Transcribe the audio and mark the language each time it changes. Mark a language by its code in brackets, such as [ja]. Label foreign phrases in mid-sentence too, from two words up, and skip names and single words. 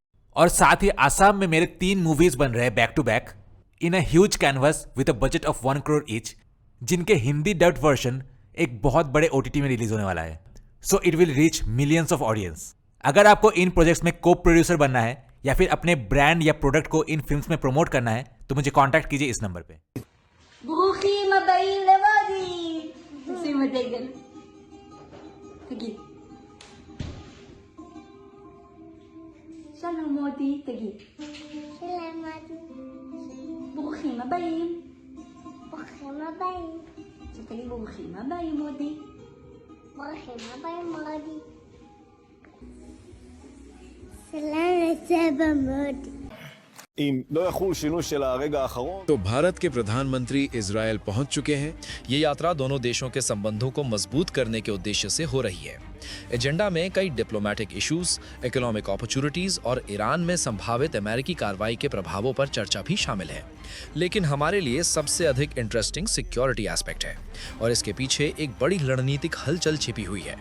[hi] और साथ ही आसाम में मेरे 3 मूवीज बन रहे हैं [en] back to back in a huge canvas with a budget of 1 crore each, [hi] जिनके [en] Hindi dubbed version [hi] एक बहुत बड़े ओटीटी में रिलीज होने वाला है। [en] So it will reach millions of audience. [hi] अगर आपको इन प्रोजेक्ट्स में को प्रोड्यूसर बनना है या फिर अपने ब्रांड या प्रोडक्ट को इन फिल्म्स में प्रमोट करना है, तो मुझे कांटेक्ट कीजिए इस नंबर पे। [he] ברוכים הבאים לוואדי. שים הדגל. תגיד. שלום מודי, תגיד. שלום מודי. ברוכים הבאים. ברוכים הבאים. שתגיד ברוכים הבאים מודי. ברוכים הבאים מודי. סלام לסבא מודי. אם לא יחול שינוי של הרגע האחרון। [hi] तो भारत के प्रधानमंत्री इजरायल पहुंच चुके हैं। ये यात्रा दोनों देशों के संबंधों को मजबूत करने के उद्देश्य से हो रही है। एजेंडा में कई [en] diplomatic issues, economic opportunities [hi] और ईरान में संभावित अमेरिकी कार्रवाई के प्रभावों पर चर्चा भी शामिल है। लेकिन हमारे लिए सबसे अधिक [en] interesting security aspect [hi] है और इसके पीछे एक बड़ी रणनीतिक हलचल छिपी हुई है।